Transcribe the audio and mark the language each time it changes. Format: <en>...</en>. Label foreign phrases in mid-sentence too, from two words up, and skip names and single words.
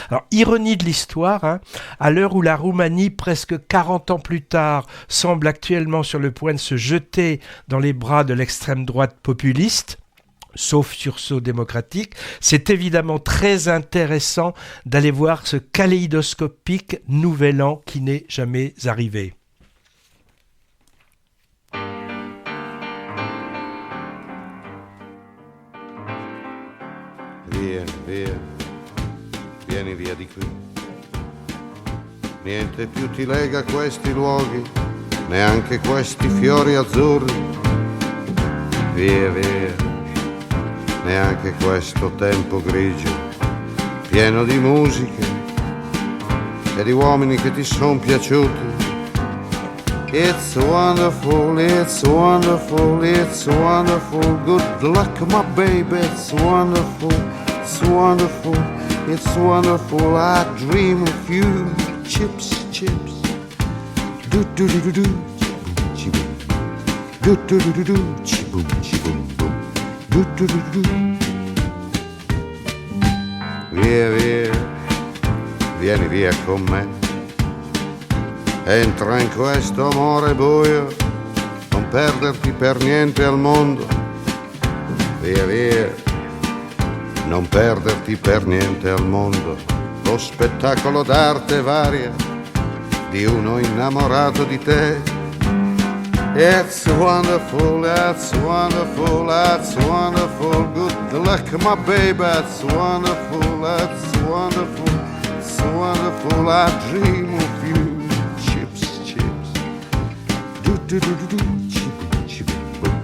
<fr>Alors, ironie de l'histoire, à l'heure où la Roumanie, presque 40 ans plus tard, semble actuellement sur le point de se jeter dans les bras de l'extrême droite populiste, sauf sursaut démocratique, c'est évidemment très intéressant d'aller voir ce kaléidoscopique nouvel an qui n'est jamais arrivé.</fr> <it>Vieni via di qui. Niente più ti lega questi luoghi, neanche questi fiori azzurri. Via, neanche questo tempo grigio, pieno di musiche e di uomini che ti son piaciuti.</it> <en>It's wonderful, it's wonderful, it's wonderful. Good luck, my baby, it's wonderful, it's wonderful, it's wonderful. I dream of you, chips, chips. Do do do do do, chi-boom, do do do do do, chi-boom, chi-boom, boom. Do do do do.</en> <it>Via, vieni via con me. Entra in questo amore buio, non perderti per niente al mondo. Via, non perderti per niente al mondo. Lo spettacolo d'arte varia di uno innamorato di te.</it> <en>It's wonderful, it's wonderful, it's wonderful. Good luck, my baby, it's wonderful, it's wonderful, it's wonderful. I dream of you. Do do do do, chi-boom, chi-boom, boom.</en>